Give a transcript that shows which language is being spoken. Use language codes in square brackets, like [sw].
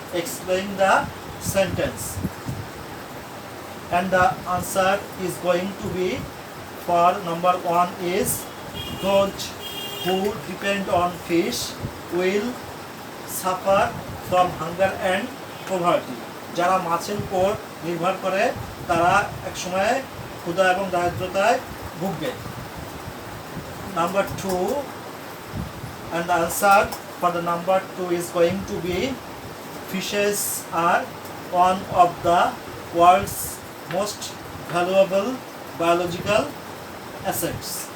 [en] Explain the sentence. And the answer is going to be for number 1 is those who depend on fish will suffer from hunger and poverty. [bn] যারা মাছের উপর নির্ভর করে তারা এক সময় ক্ষুধা এবং দারিদ্রতায় ভুগবে। [en] Number 2, and the answer for the number 2 is going to be fishes are one of the world's most valuable biological assets.